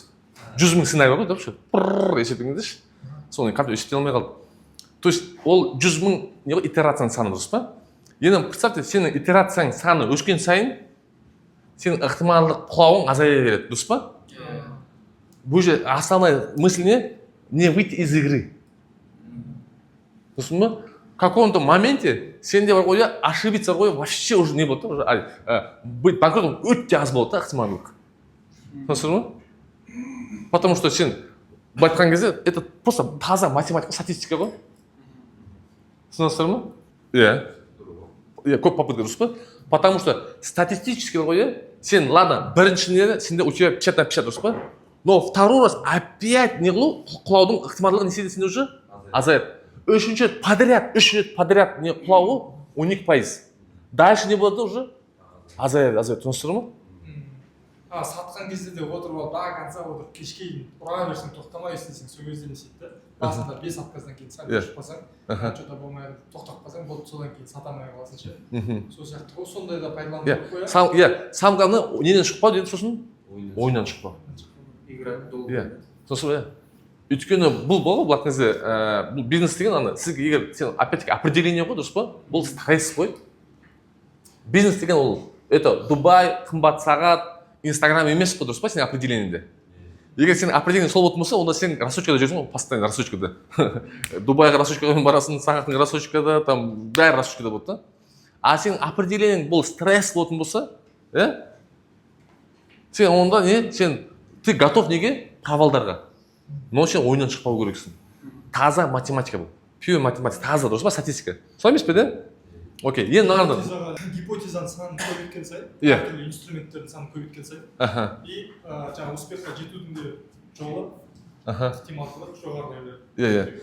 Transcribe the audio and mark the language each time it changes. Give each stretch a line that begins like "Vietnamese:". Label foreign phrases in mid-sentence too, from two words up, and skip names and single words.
Kazakh: 100 000 сценарий бар ғой, деп ше. Есептеген кезде ше. Соны компьютер есептей алмай қалды.
Russian: То есть
Kazakh: ол 100 000 не ғой, итерацияның саны, дұрыс па? Енді представьте, сенің итерацияң саны өскен сайын, сенің ықтималдық құлауың азая береді, дұрыс па? Бұл же
Russian: основная мысль не выйти из игры.
Kazakh: Дұрыс па?
Russian: В каком-то моменте
Kazakh: сенде бар ғой, ошибиться ғой,
Russian: вообще уже
Kazakh: не болады,
Russian: уже быть банкротом
Kazakh: өте аз болады да, ықтималдық. Дұрыс па?
Russian: Потому что
Kazakh: сен былай айтқан кезде,
Russian: это просто
Kazakh: таза математика, статистика ғой. Түсінесіздер ма? Иә. Көп попытка, дұрыс па?
Russian: Потому что статистически
Kazakh: ғой, сен, ладно, біріншінде сенде
Russian: у тебя 50 на 50,
Kazakh: дұрыс па?
Russian: Но второй раз опять
Kazakh: не құлаудың ықтималдығы не сенде уже азаяды. Үш рет подряд не құлауы 12%. Дальше не болады уже азаяды. Түсінесіздер ма? Сатқан кезде де отырып алып, до конца отырып, кешке дейін ұра берсең, тоқтамай істесең, сол кезде не істейді да. Басында 5 аптасынан кейін сәл өшіп қалсаң, что-то болмай тоқтап қалсаң, болды, содан кейін сата алмай қаласың ше. Сол сияқты ғой, сондай да пайдаланып қоя. Иә,
Russian: самое главное,
Kazakh: неден шықпау дейді, сосын ойынан шықпау.
Russian: Игра долго.
Kazakh: Иә, сосын иә. Өйткені бұл ғой, бұл кезде бұл бизнес деген ана, сізге егер сен
Russian: опять-таки определение
Kazakh: ғой, дұрыс па? Бұл стресс қой. Бизнес деген ол, это Дубай, қымбат сағат, Инстаграм емес қой, дұрыс па, сенің определениеңде. Егер сенің определение сол болатын болса, онда сен рассрочкада жүрсің ғой, постоянно рассрочкада. Дубайға рассрочкада барасың, сағаттың рассрочкада, там бәрі рассрочкада болады да. А сенің определениең бұл стресс болатын болса, сен онда не,
Russian: ты готов
Kazakh: неге? Провалдарға. Но сен ойынан шықпау керексің. Таза математика бұл. Pure математика, таза, дұрыс па, статистика. Солай емес пе де? Окей, енді мынаған Гипотезаның санын көбейткен сайын, түрлі инструменттердің санын көбейткен сайын, и жаңа успехқа жетудің де жолы ықтималдығы жоғарылай береді.